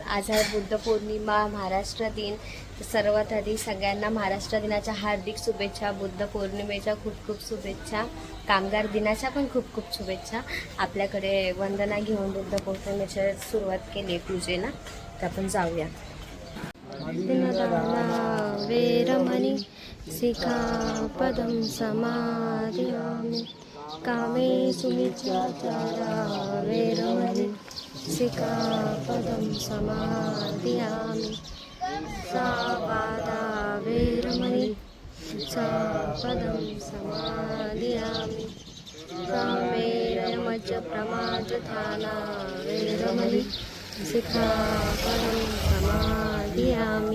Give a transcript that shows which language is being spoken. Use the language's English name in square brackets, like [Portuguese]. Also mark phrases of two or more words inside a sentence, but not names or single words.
[Marathi] आज आहे बुद्ध पौर्णिमा, महाराष्ट्र दिन. सर्वात आधी सगळ्यांना महाराष्ट्र दिनाच्या हार्दिक शुभेच्छा. बुद्ध पौर्णिमेच्या खूप खूप शुभेच्छा. कामगार दिनाच्या पण खूप खूप शुभेच्छा. आपल्याकडे वंदना घेऊन बुद्ध पौर्णिमेची सुरुवात केली पूजेला, तर आपण जाऊया. [Pali] वेरमणी सिक्खापदं समादियामि कामे सुमिच्छाचारा वेरमणी सिक्खापदं समादियामि सावादा वेरमणि सिक्खापदं समादियामि कामेरमच प्रमादधाना वेरमणि सिक्खापदं समादियामि.